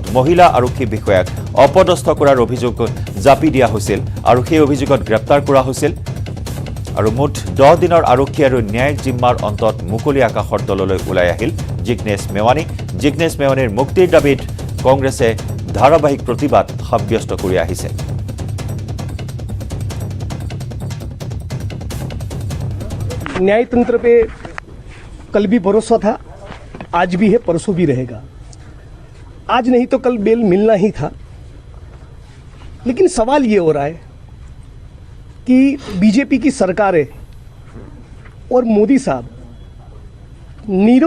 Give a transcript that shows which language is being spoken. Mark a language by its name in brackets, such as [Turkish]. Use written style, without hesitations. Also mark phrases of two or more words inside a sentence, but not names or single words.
[Assamese] মহিলা আৰক্ষী বিষয়াক অপদস্থ কৰাৰ অভিযোগ জাপি দিয়া হৈছিল, আৰু সেই অভিযোগত গ্ৰেপ্তাৰ কৰা হৈছিল। আৰু মুঠ 10 দিনৰ আৰক্ষী আৰু ন্যায়িক জিম্মাৰ অন্তত মুকলি আকাশৰ তললৈ ওলাই আহিল জিগ্নেশ মেৱানী। জিগ্নেশ মেৱানীৰ মুক্তিৰ দাবীত কংগ্ৰেছে ধাৰাবাহিক প্ৰতিবাদ সাব্যস্ত কৰি আহিছে। [Hindi] न्यायतंत्र पे कल भी भरोसा था, आज भी है, परसों भी रहेगा। आज नहीं तो कल बेल मिलना ही था। लेकिन सवाल ये हो रहा है कि बीजेपी की सरकार है और मोदी साहब नीरव